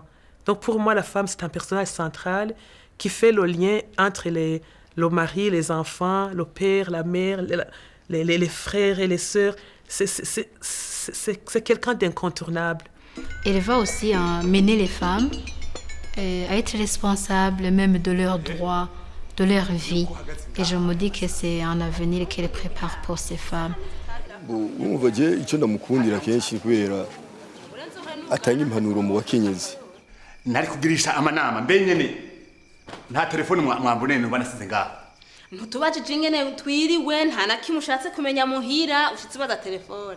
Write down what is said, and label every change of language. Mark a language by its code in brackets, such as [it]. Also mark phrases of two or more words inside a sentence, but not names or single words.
[fr] Donc pour moi, la femme, c'est un personnage central qui fait le lien entre le mari, les enfants, le père, la mère, les frères et les sœurs. C'est quelqu'un d'incontournable. Elle va aussi mener les femmes à être responsables même de leurs droits, de leur vie. Et je me dis que c'est un avenir qu'elle prépare pour ces femmes. [rn] Urumva je icyo ndamukundira kenshi kubera atanga impanuro mu bakenyezi. Nari kugirisha amanama mbenyene nta telefone mwambone no banasize ngaho. Ntutubajije ingene twiriwe nta na kimwe ushatse kumenya muhira ushitse baza telefone.